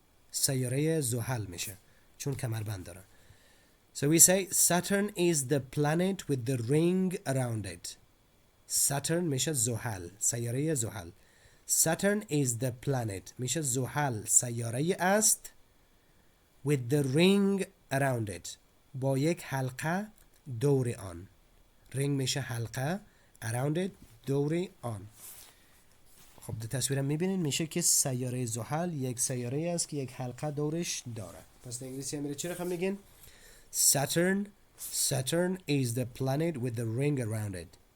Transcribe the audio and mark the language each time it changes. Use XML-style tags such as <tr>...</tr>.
<fa>سیاره زحل میشه چون کمربند داره.</fa> <en>So we say Saturn is the planet with the ring around it.</en> <fa>Saturn میشه زحل، سیاره زحل.</fa> <en>Saturn is the planet</en> <fa>میشه زحل سیاره است</fa> <en>with the ring around it</en> <fa>با یک حلقه دور آن. ring میشه حلقه، around it دور آن. خب در تصویرم میبینید میشه که سیاره زحل یک سیاره است که یک حلقه دورش داره. پس در انگلیسی هم میره چی رقم میگین؟</fa> <en>Saturn is the planet with the ring around it.</en>